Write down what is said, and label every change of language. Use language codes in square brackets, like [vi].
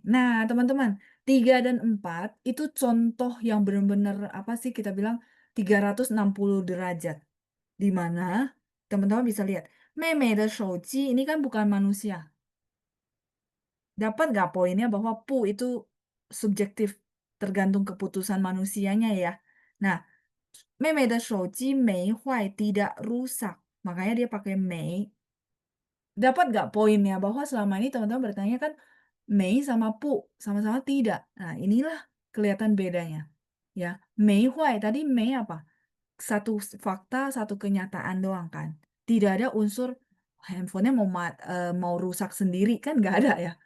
[id] Nah, teman-teman, 3 dan 4 itu contoh yang benar-benar apa sih kita bilang 360 derajat. Di mana teman-teman bisa lihat, [zh] 妹妹的手机 [id] ini kan bukan manusia. Dapat nggak poinnya bahwa pu itu subjektif, tergantung keputusan manusianya ya. Nah, [zh] 妹妹的手机没坏 [id] tidak rusak. Makanya dia pakai 没. Dapat nggak poinnya bahwa selama ini teman-teman bertanya kan Mei sama Pu sama-sama tidak. Nah, inilah kelihatan bedanya. Ya, Mei Huai tadi Mei apa? Satu fakta, satu kenyataan doang kan. Tidak ada unsur handphonenya mau rusak sendiri kan nggak ada ya.